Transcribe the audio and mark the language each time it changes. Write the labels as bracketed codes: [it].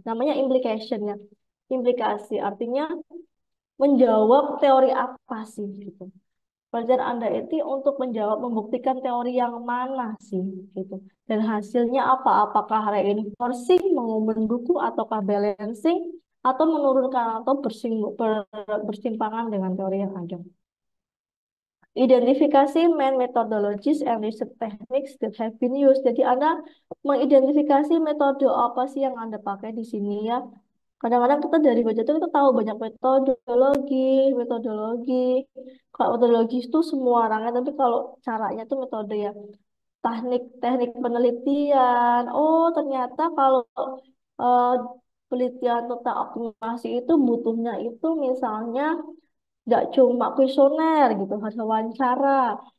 [id] Namanya implication ya. Implikasi artinya menjawab teori apa sih gitu. Pelajaran Anda itu untuk menjawab membuktikan teori yang mana sih gitu. Dan hasilnya apa? Apakah reinforcing mendukung ataukah balancing atau menurunkan atau bersimpangan dengan teori yang ada. Identifikasi [en] main methodologies and research techniques that have been used. [id] Jadi Anda mengidentifikasi metode apa sih yang Anda pakai di sini ya. Kadang-kadang kita dari baca itu kita tahu banyak metodologi. Kalau metodologi itu semua orangnya, tapi kalau caranya itu metode ya. Teknik penelitian. Oh, ternyata kalau eh, penelitian tentang optimasi itu butuhnya itu misalnya nggak cuma kuesioner gitu, harus wawancara.